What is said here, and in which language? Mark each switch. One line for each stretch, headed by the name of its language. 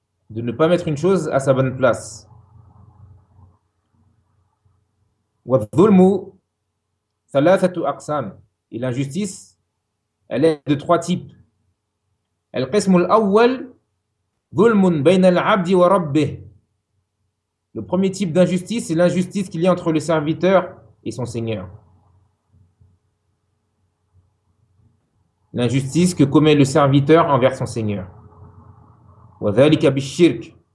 French: De ne pas mettre une chose à sa bonne place.
Arabic: ثلاثة أقسام.
French: Et l'injustice, elle est de trois types.
Arabic: القسم الأول ظلم بين العبد وربه.
French: Le premier type d'injustice, c'est l'injustice qu'il y a entre le serviteur et son seigneur. L'injustice que commet le serviteur envers son seigneur.
Arabic: وذلك بالشرك.